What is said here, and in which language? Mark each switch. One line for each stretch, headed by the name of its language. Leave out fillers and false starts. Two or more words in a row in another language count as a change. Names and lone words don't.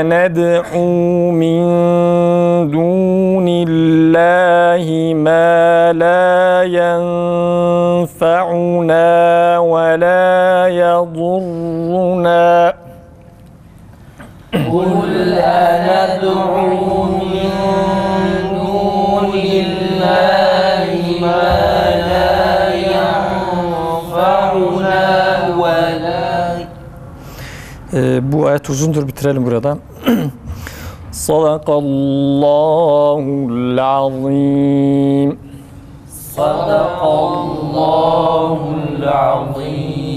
Arabic: ندعو من دون الله ما لا ينفعنا ولا يضرنا قل أندعو من دون الله ما لا ينفعنا ولا
Turkish: Bu ayet uzundur, bitirelim burada.
Arabic: صدق الله العظيم. صدق الله العظيم.